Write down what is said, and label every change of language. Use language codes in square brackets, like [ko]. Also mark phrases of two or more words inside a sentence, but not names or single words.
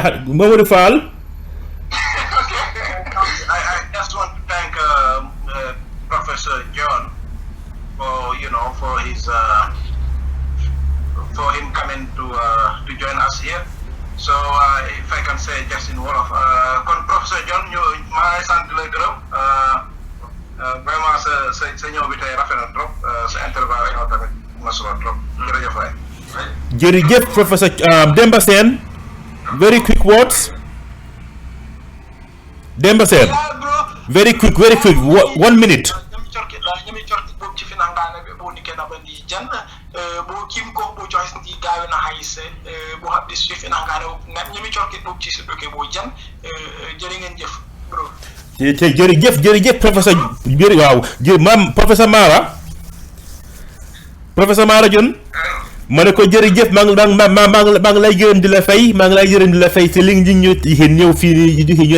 [en] Mamadou Fall? I just want to thank Professor Jon for his for him coming to join us here. So if I can say just in Wolof, [wo] Professor Jon, ñu ma sant la gërëm vraiment sa ñëw bi tey rafet na trop, sa intervention tamit ma solo trop. Jërëjëf waay. Jërëjëf Professor Demba Sene. [en] Very quick words. Demba Sene. Very quick. 1 minute. [wo] jërëjëf professeur Professor Maara Jon ma ne ko jërëjëf maa ngi lay gërëm di la fay ci li nga ñëw fii ñu